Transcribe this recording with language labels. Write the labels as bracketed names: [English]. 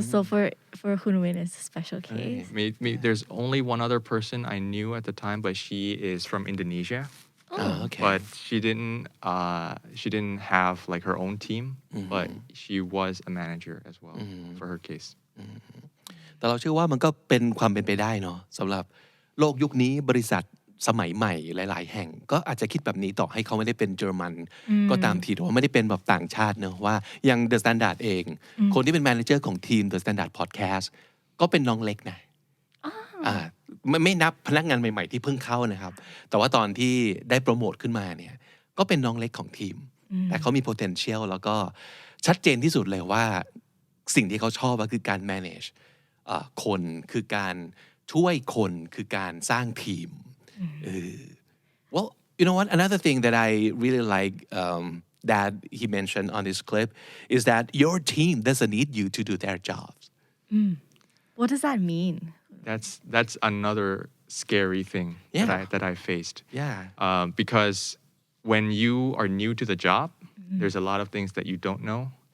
[English] So for Hun Win, it's a special case. There's only one other person I knew at the time, but she is from Indonesia. Oh, okay. But she didn't have like her own team, but she was a manager as well for her case. [Thai] แต่เราเชื่อว่ามันก็เป็นความเป็นไปได้เนาะสำหรับโลกยุคนี้บริษัทสมัยใหม่หลายๆแห่งก็อาจจะคิดแบบนี้ต่อให้เขาไม่ได้เป็นเยอรมันก็ตามทีหรือว่าไม่ได้เป็นแบบต่างชาติเนอะว่าอย่าง The Standard เองคนที่เป็นแมเนเจอร์ของทีม The Standard Podcast ก็เป็นน้องเล็กนะ ไม่นับพนักงานใหม่ๆที่เพิ่งเข้านะครับแต่ว่าตอนที่ได้โปรโมทขึ้นมาเนี่ยก็เป็นน้องเล็กของทีมแต่เขามี potential แล้วก็ชัดเจนที่สุดเลยว่าสิ่งที่เขาชอบก็คือการ manage คนคือการช่วยคนคือการสร้างทีม [English] Well, you know what? Another thing that I really like that he mentioned on this clip is that your team doesn't need you to do their jobs. What does that mean? That's another scary thing that I faced. Yeah. Because when you are new to the job, there's a lot of things that you don't know.